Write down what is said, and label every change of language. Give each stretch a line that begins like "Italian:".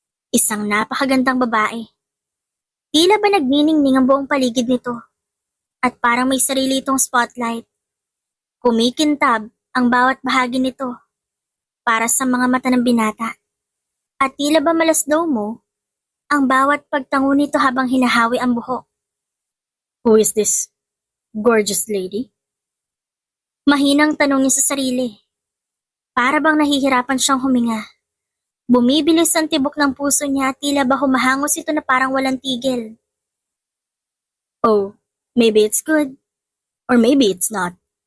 Filipino: Isang napakagandang babae. Tila ba nagniningning ang buong paligid nito at parang may sarili itong spotlight. Kumikintab ang bawat bahagi nito para sa mga mata ng binata. At tila ba malasdaw mo ang bawat pagtango nito habang hinahawi ang buhok.
English: Who is this gorgeous lady?
Filipino: Mahinang tanong niya sa sarili. Para bang nahihirapan siyang huminga. Bumibilis ang tibok ng puso niya at tila ba humahangos ito na parang walang tigil.
English: Oh, maybe it's good. Or maybe it's not.